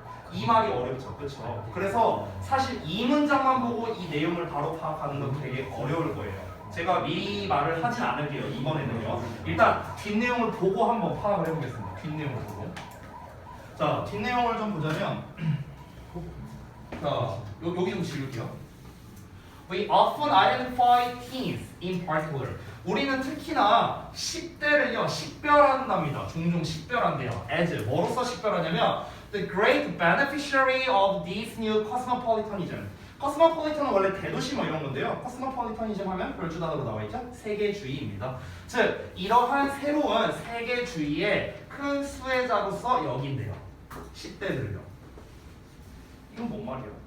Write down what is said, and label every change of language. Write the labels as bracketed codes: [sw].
[ko] 이 말이 어렵죠, 그렇죠? 그래서 사실 이 문장만 보고 이 내용을 바로 파악하는 건 되게 어려울 거예요. 제가 미리 말을 하진 않을게요. 이번에는요. 일단 뒷내용을 보고 한번 파악을 해보겠습니다. 뒷내용을 보고. 자, 뒷내용을 좀 보자면, 자, 여기 좀 지울게요. [en] We often identify teens in particular. [ko] 우리는 특히나 10대를요 식별한답니다. 종종 식별한대요. [en] as [ko] 뭐로서 식별하냐면 [en] the great beneficiary of this new cosmopolitanism. [ko] cosmopolitan은 원래 대도시 뭐 이런 건데요. cosmopolitanism 하면 별주 단어로 나와 있죠. 세계주의입니다. 즉 이러한 새로운 세계주의의 큰 수혜자로서 여긴대요. 10대들을요. 이건 뭔 말이야?